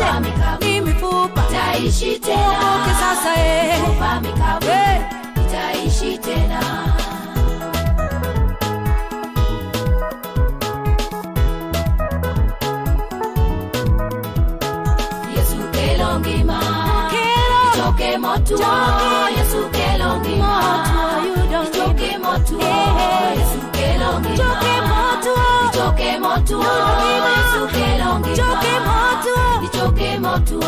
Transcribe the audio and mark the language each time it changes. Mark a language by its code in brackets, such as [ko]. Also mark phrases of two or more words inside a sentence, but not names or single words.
[sw] Mifupa mikavu ni mifupa, itaishi tena. uokoke sasa. Mifupa mikavu itaishi tena. [luo] Yesu kelo ngima ichoke motuo. Yesu kelo ngima ichoke motuo. Yesu kelo ngima ichoke motuo. Yesu kelo ngima ichoke motuo.